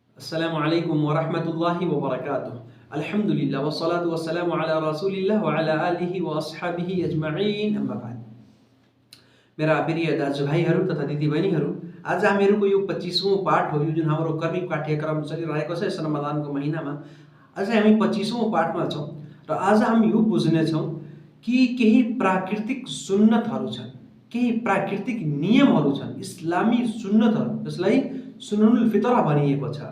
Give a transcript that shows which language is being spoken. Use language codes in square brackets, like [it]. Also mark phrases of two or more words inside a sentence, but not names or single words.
[ar] السلام عليكم ورحمة الله وبركاته. الحمد لله والصلاة والسلام على رسول الله وعلى آله وأصحابه أجمعين، أما بعد. [ne] मेरा प्रिय दाजुभाइहरू तथा दिदीबहिनीहरू, आज हामीहरूको यो 25औं पाठ हो। यो जुन हाम्रो कर्मी पाठ्यक्रम चलिरहेको छ यस रमजानको महिनामा आज हामी 25औं पाठमा छौँ र आज हामी यो बुझ्नेछौँ कि केही प्राकृतिक सुन्नतहरू छन्, केही प्राकृतिक नियमहरू छन्, इस्लामी सुन्नतहरू, जसलाई [ar] سنن الفطرة [ne] भनिएको छ।